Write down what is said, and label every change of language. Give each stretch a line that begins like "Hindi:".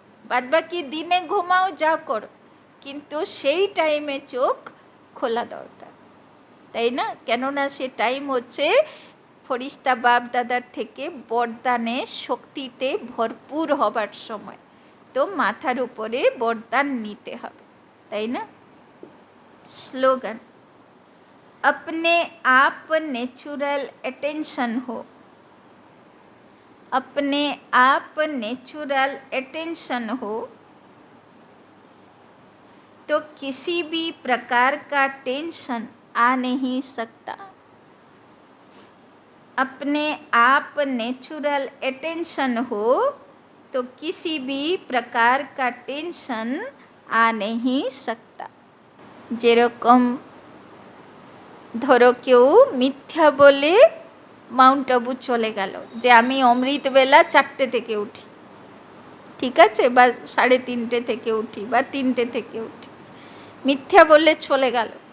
Bangla: বাদবাকি দিনে ঘুমাও, যা করো, কিন্তু সেই টাইমে চোখ খোলা দরকার, তাই না? কেননা সে টাইম হচ্ছে ফরিস্তা বাপ দাদার থেকে বরদানে শক্তিতে ভরপুর হবার সময়। তো মাথার উপরে বরদান নিতে হবে, তাই না?
Hindi: স্লোগান, अपने आप नेचुरल अटेंशन हो। अपने आप नेचुरल अटेंशन हो तो किसी भी प्रकार का टेंशन आ नहीं सकता। अपने आप नेचुरल अटेंशन हो तो किसी भी प्रकार का टेंशन आ नहीं सकता।
Bangla: যেরকম ধরো কেউ মিথ্যা বলে মাউন্ট আবু চলে গেল যে আমি অমৃতবেলা 4টে থেকে উঠি, ঠিক আছে, বা 3:30 থেকে উঠি, বা 3টে থেকে উঠি, মিথ্যা বললে চলে গেল।